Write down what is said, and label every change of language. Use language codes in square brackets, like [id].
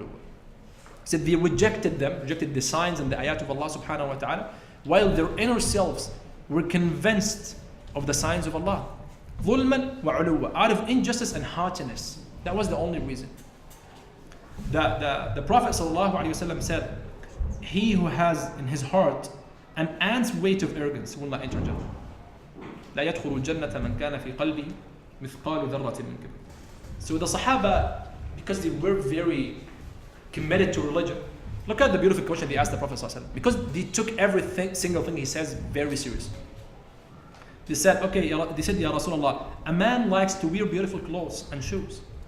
[en] He said they rejected the signs and the ayat of Allah subhanahu wa ta'ala, while their inner selves were convinced of the signs of Allah. [ar] ظُلْمًا وَعُلُوًّا. [en] Out of injustice and haughtiness. That was the only reason. The Prophet sallallahu alaihi wasallam said, he who has in his heart an ant's weight of arrogance will not enter Jannah. [ar] لا يدخل الجنة من كان في قلبه مثقال ذرة من كبر. [en] So the Sahaba, because they were very committed to religion, look at the beautiful question they asked the Prophet sallallahu alaihi wasallam, because they took every single thing he says very serious. They said, okay, they said, Ya Rasulullah, a man likes to wear beautiful clothes and shoes.